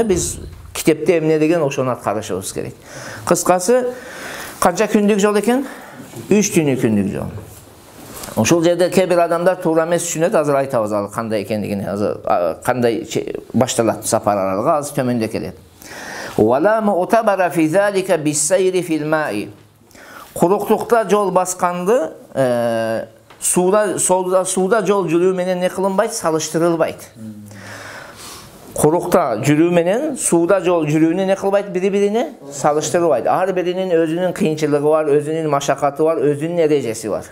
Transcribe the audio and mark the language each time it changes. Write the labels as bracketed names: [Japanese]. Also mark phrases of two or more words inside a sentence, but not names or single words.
[Kyrgyz] Биз китепте эмне деген ошону аткарышыбыз керек. Кыскасы канча күндүк жол экен? 3 күндүк жол. Ошол жерде кээ бир адамдар туура эмес түшүнөт, азыр айтабыз ал кандай экендигин, азыр кандай башталат сапар аралыгы, азыр төмөндө келет. [Arabic] ولا معتبر في ذلك بالسير في الماء. [Kyrgyz] Куруктукта жол басканды суда жол жүрүү менен не кылынбайт, салыштырылбайт. Курукта жүрүү менен сууда жол жүрүүнү не кылбайт, бири-бирине салыштырбайт. Ар биринин өзүнүн кыйынчылыгы бар, өзүнүн машакаты бар, өзүнүн эрежеси бар.